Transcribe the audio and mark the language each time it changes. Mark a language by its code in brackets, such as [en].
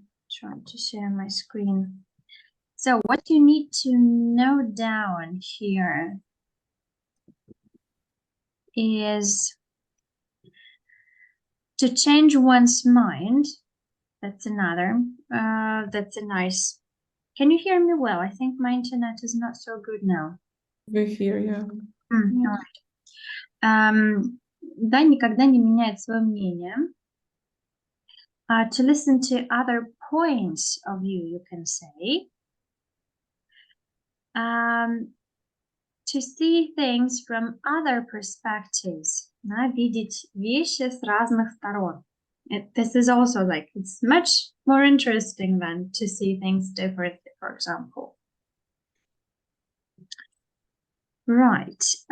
[en] Trying to share my screen. So what you need to note down here is to change one's mind. That's another. That's a nice. Can you hear me well? I think my internet is not so good now. We hear you. All right. [ru] Да, никогда не меняет свое мнение. [en] To listen to other points of view, you can say. To see things from other perspectives. [ru] Видеть вещи с разных сторон. [en] This is also like, it's much more interesting than to see things differently, for example. Right.